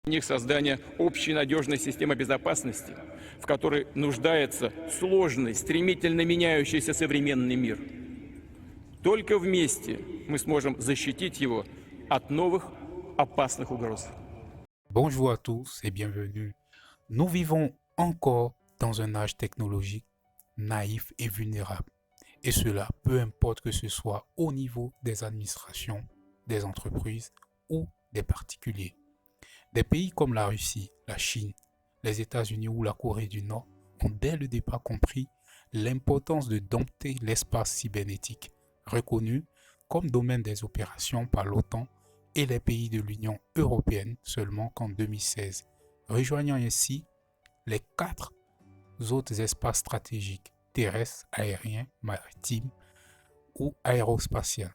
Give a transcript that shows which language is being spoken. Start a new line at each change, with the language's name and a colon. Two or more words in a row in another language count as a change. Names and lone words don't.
Russian: них создания общей надежной системы безопасности, в которой нуждается сложный, стремительно меняющийся современный мир. Только вместе мы сможем защитить его от новых опасных угроз.
French: Bonjour à tous et bienvenue. Nous vivons encore dans un âge technologique naïf et vulnérable. Et cela, peu importe que ce soit au niveau des administrations, des entreprises ou des particuliers. Des pays comme la Russie, la Chine, les États-Unis ou la Corée du Nord ont dès le départ compris l'importance de dompter l'espace cybernétique, reconnu comme domaine des opérations par l'OTAN et les pays de l'Union européenne seulement qu'en 2016, rejoignant ainsi les 4 autres espaces stratégiques terrestres, aériens, maritimes ou aérospatiaux.